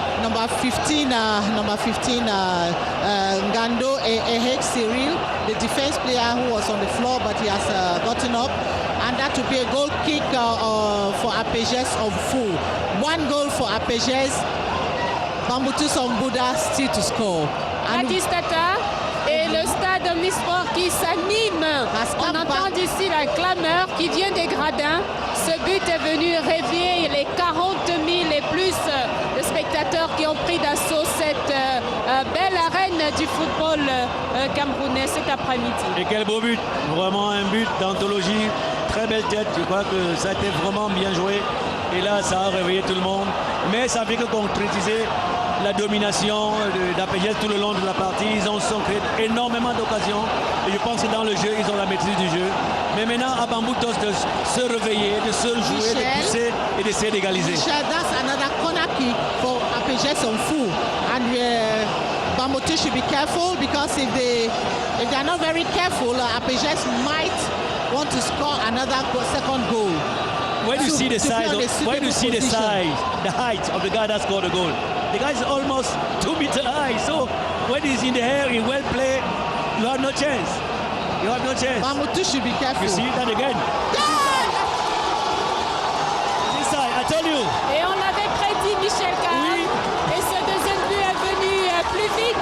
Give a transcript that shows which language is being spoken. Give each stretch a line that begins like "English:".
English: Number 15, Ngando Ehek Cyril, the defense player who was on the floor, but he has gotten up. And that will be a goal kick for APGS of full. 1 goal for APGS. Bambutos Mbouda still to score.
French: Gladys Tata et le stade Omnisport qui s'anime. On entend d'ici la clameur qui vient des gradins. Ce but est venu réveiller les 40 000 et plus de spectateurs qui ont pris d'assaut cette belle arène du football camerounais cet après-midi. Et quel beau but, vraiment un but d'anthologie, très belle tête, je crois que ça a été vraiment bien joué. Et là, ça a réveillé tout le monde, mais ça fait que concrétiser la domination d'APGS tout le long de la partie. Ils ont créé énormément d'occasions. Et je pense que dans le jeu, ils ont la maîtrise du jeu. Mais maintenant, à Bambutos de se réveiller, de se jouer, de pousser et d'essayer d'égaliser.
English: That's another corner kick for APGS on full. And Bambutos should be careful because if they're not very careful, APGS might want to score another second goal. When you see the size, the height of the guy that scored the goal, the guy is almost 2 meters high. So when he's in the air, in well play, you have no chance. You have no chance. Bambutos should be careful. You see that again. This side, I told you.
French: Et on avait prédit Michel Kahn. Oui. Et ce deuxième but est venu plus vite.